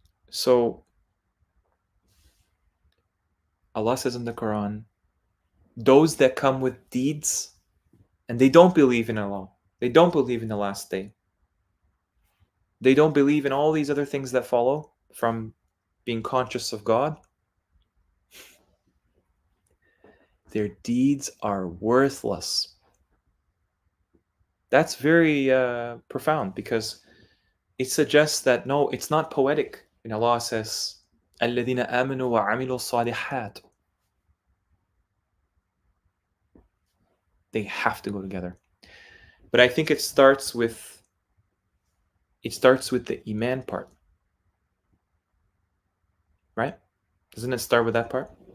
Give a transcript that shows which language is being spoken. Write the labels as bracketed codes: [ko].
[en] So Allah says in the Quran, those that come with deeds and they don't believe in Allah, they don't believe in the last day, they don't believe in all these other things that follow from being conscious of God, their deeds are worthless. That's very profound because it suggests that no, it's not poetic. And Allah says, [ar] الذين آمنوا وعملوا الصالحات. [en] They have to go together. But I think it starts with the iman part. Right? Doesn't it start with that part?